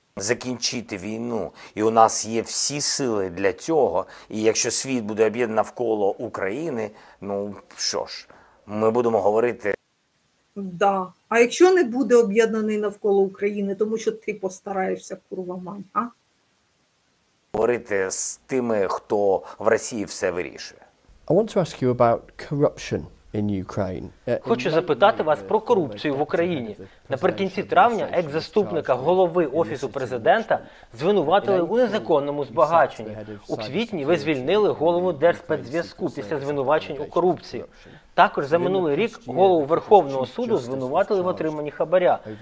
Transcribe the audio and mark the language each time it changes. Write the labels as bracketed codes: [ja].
[uk] закінчити війну, і у нас є всі сили для цього, і якщо світ буде об'єднаний навколо України, ну що ж, ми будемо говорити. Да. А якщо не буде об'єднаний навколо України, тому що ти постараєшся, курва мать, а? Говорити з тими, хто в Росії все вирішує. [en] I want to ask you about corruption in Ukraine. [uk] Хочу запитати вас про корупцію в Україні. Наприкінці травня екс-заступника голови Офісу президента звинуватили у незаконному збагаченні. У квітні ви звільнили голову Держспецзв'язку після звинувачень у корупції. Також за минулий рік голову Верховного суду звинуватили в отриманні хабаря.